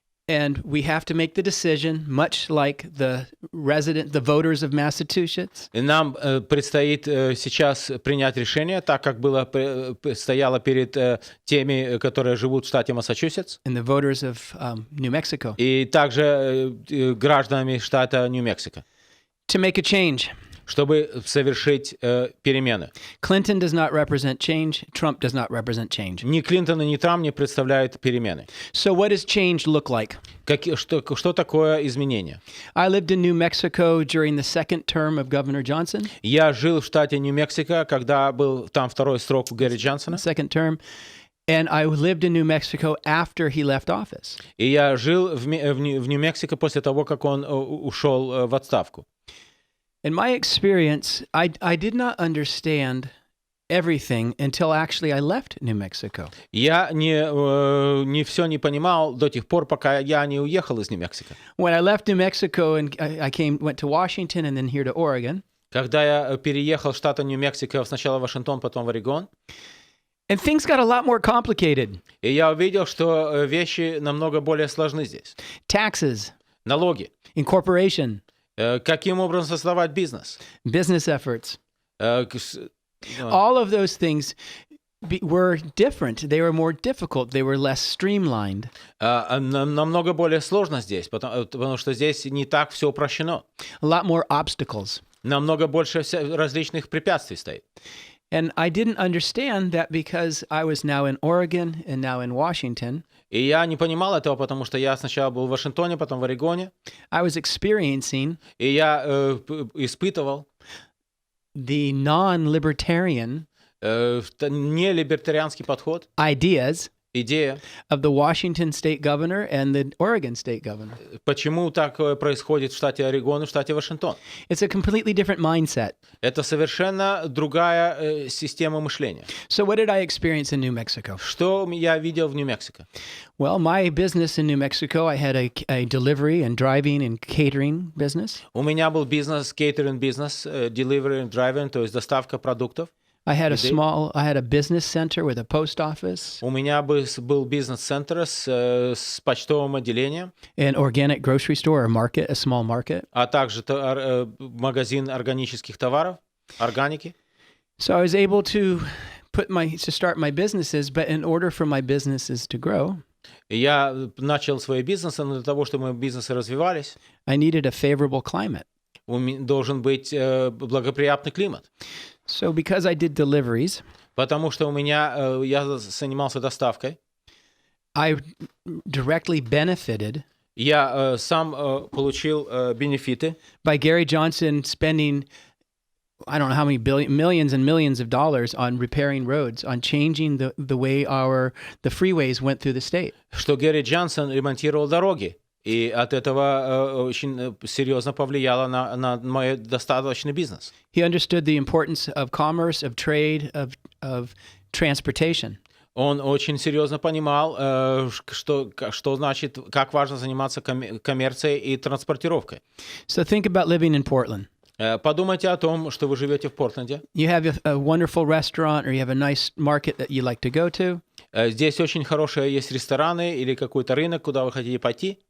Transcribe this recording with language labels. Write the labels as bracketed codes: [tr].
[en] And we have to make the decision, much like the voters of Massachusetts. [ru] И нам предстоит сейчас принять решение, так как стояло перед теми, которые живут в штате Массачусетс, [en] And the voters of New Mexico. [ru] и также гражданами штата Нью-Мексико, [en] To make a change. [ru] чтобы совершить перемены. [en] Clinton does not represent change. Trump does not represent change. [ru] Ни Клинтон, ни Трамп не представляют перемены. [en] So what does change look like? [ru] Что такое изменение? [en] I lived in New Mexico during the second term of Governor Johnson. [ru] Я жил в штате Нью-Мексико, когда был там второй срок у Гэри Джонсона. [en] Second term. And I lived in New Mexico after he left office. [ru] И я жил в Нью-Мексико после того, как он ушел в отставку. [en] In my experience, I did not understand everything until actually I left New Mexico. [ru] Я не все не понимал до тех пор, пока я не уехал из Нью-Мексико. [en] When I left New Mexico and I went to Washington and then here to Oregon. [ru] Когда я переехал в штат Нью-Мексико, сначала в Вашингтон, потом в Орегон. [en] And things got a lot more complicated. [ru] И я увидел, что вещи намного более сложны здесь. [en] Taxes. [ru] Налоги. [en] Incorporation. [ru] Каким образом создавать бизнес? [en] Business efforts. All of those things were different. They were more difficult. They were less streamlined. [ru] Намного более сложно здесь, потому что здесь не так все упрощено. [en] A lot more obstacles. [ru] Намного больше различных препятствий стоит. [en] And I didn't understand that because I was now in Oregon and now in Washington. [ru] И я не понимал этого, потому что я сначала был в Вашингтоне, потом в Орегоне. [en] I was experiencing. [ru] И я испытывал [en] the non-libertarian [ru] нелибертарианский подход, идея [en] of the Washington state governor and the Oregon state governor. [ru] Почему так происходит в штате Орегон и в штате Вашингтон? [en] It's a completely different mindset. [ru] Это совершенно другая система мышления. [en] So what did I experience in New Mexico? [ru] Что я видел в Нью-Мексико? [en] Well, my business in New Mexico, I had a delivery and driving and catering business. [ru] У меня был бизнес, кейтеринг бизнес, [en] delivery and driving, [ru] то есть доставка продуктов. [en] I had a business center with a post office. [ru] У меня был бизнес-центр с почтовым отделением. [en] An organic grocery store or market, a small market. [ru] А также магазин органических товаров, органики. [en] So I was able to start my businesses, but in order for my businesses to grow, [ru] я начал свои бизнесы, но для того, чтобы мои бизнесы развивались, [en] I needed a favorable climate. [ru] Должен быть благоприятный климат. [en] So because I did deliveries, [ru] потому что я занимался доставкой, [en] I directly benefited. [ru] Я сам получил бенефиты. [en] By Gary Johnson spending, I don't know how many millions and millions of dollars on repairing roads, on changing the way the freeways went through the state. [ru] Что Гэри Джонсон ремонтировал дороги. И от этого очень серьезно повлияло на мой достаточный бизнес. [en] He understood the importance of commerce, of trade, of transportation. [ru] Он очень серьезно понимал, что значит, как важно заниматься коммерцией и транспортировкой. [en] So think about living in Portland. [ru] Подумайте о том, что вы живете в Портленде. [en] You have a wonderful restaurant or you have a nice market that you like to go to. [ru] Здесь очень хорошие есть рестораны или какой-то рынок, куда вы хотите пойти.